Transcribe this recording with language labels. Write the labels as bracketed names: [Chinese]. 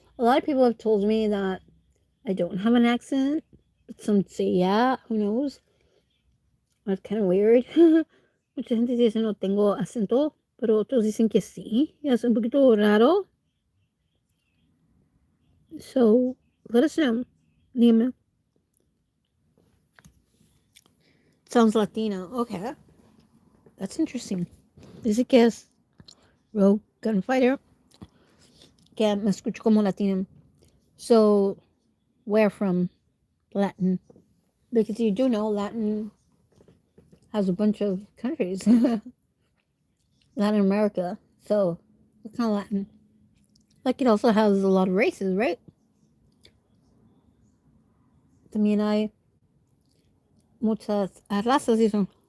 [English] A lot of people have told me that I don't have an accent. But some say, yeah, who knows? That's kind of weird. [Spanish] Mucha gente dice no tengo acento, pero otros dicen que sí. Y es un poquito raro. [English] So, let us know. [Spanish] Dime. [English] Sounds Latino. Okay. That's interesting. [Spanish] Dice que es [English] Rogue Gunfighter. [Spanish] Que me escucho como Latino. [English] So, where from? Latin. Because you do know Latin has a bunch of countries. Latin America. So, what kind of Latin? Like, it also has a lot of races, right? [Spanish] También hay muchas razas y son.